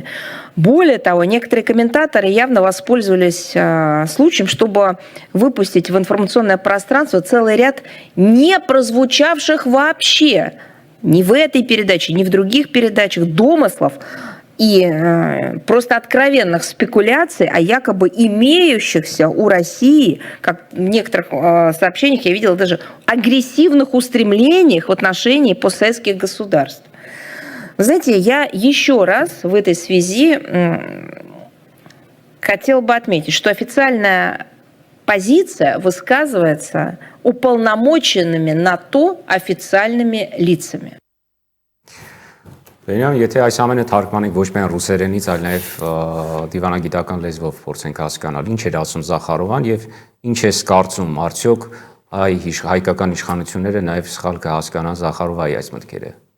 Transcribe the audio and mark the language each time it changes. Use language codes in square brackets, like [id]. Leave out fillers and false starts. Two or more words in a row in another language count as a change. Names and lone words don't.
[ru] Более того, некоторые комментаторы явно воспользовались случаем, чтобы выпустить в информационное пространство целый ряд не прозвучавших вообще ни в этой передаче, ни в других передачах домыслов и просто откровенных спекуляций о якобы имеющихся у России, как в некоторых сообщениях я видела, даже агрессивных устремлениях в отношении постсоветских государств. Вы знаете, я еще раз в этой связи хотела бы отметить, что официальная позиция высказывается уполномоченными на то официальными лицами. [hy] Բենյամ, եթե այս ամենը թարգմանենք ոչ միայն ռուսերենից, այլ նաև դիվանագիտական լեզվով փորձենք հասկանալ, ինչ էր ասում Զախարովան եւ ինչ է կարծում, արդյոք հայկական իշխանությունները նաև սխալ կհասկանան Զախարովայի այս մտքերը։